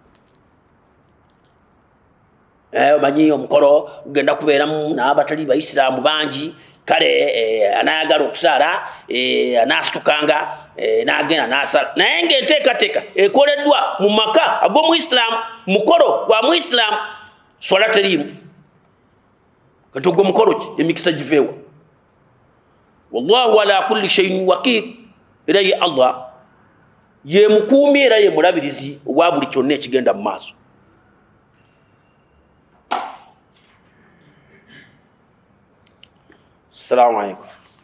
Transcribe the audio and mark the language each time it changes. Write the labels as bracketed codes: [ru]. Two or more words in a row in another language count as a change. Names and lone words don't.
[lg] Omanyi omukolo gugenda kubeeramu n'abatali baisiraamu bangi, kale anaayagala okusaala anaasitukanga n'agenda n'asala. Naye ng'enteekateeka ekoleddwa mu maka ag'omuisiraamu, mukolo gwa muisiraamu, swala teriimu. Kati ogwo mukolo ki emikisa giveewa? [ar] والله على كل شيء وكيل. [lg] Era ye Allah ye mukuumi era ye mulabirizi owa buli kyonna ekigenda mu maaso. [ar] السلام عليكم.